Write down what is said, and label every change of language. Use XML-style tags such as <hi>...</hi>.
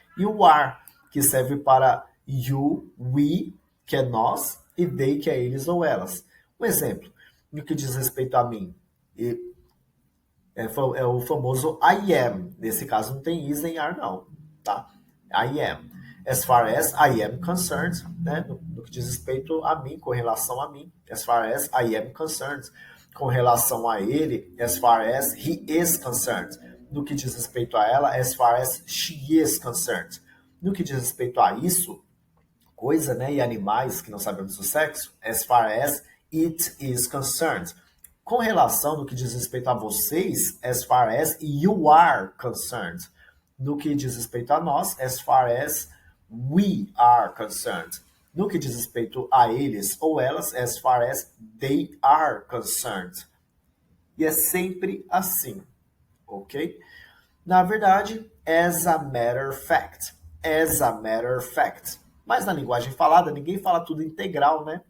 <pt>E o are, que serve para you, we, que é nós, e they, que é eles ou elas. Um exemplo, no que diz respeito a mim, é o famoso I am. Nesse caso não tem is nem are, não.</pt> <en>Tá? I am. As far as I am concerned, né?</en> <pt>No que diz respeito a mim, com relação a mim.</pt> <en>As far as I am concerned.</en> <pt>Com relação a ele,</pt> <en>as far as he is concerned.</en> <pt>No que diz respeito a ela,</pt> <en>as far as she is concerned.</en> <pt>No que diz respeito a isso, coisa, né? E animais que não sabemos o sexo,</pt> <en>as far as it is concerned.</en> <pt>Com relação no que diz respeito a vocês,</pt> <en>as far as you are concerned.</en> <pt>No que diz respeito a nós,</pt> <en>as far as we are concerned.</en> <pt>No que diz respeito a eles ou elas,</pt> <en>as far as they are concerned.</en> <pt>E é sempre assim, ok? Na verdade,</pt> <en>as a matter of fact. As a matter of fact.</en> <pt>Mas na linguagem falada, ninguém fala tudo integral, né?</pt>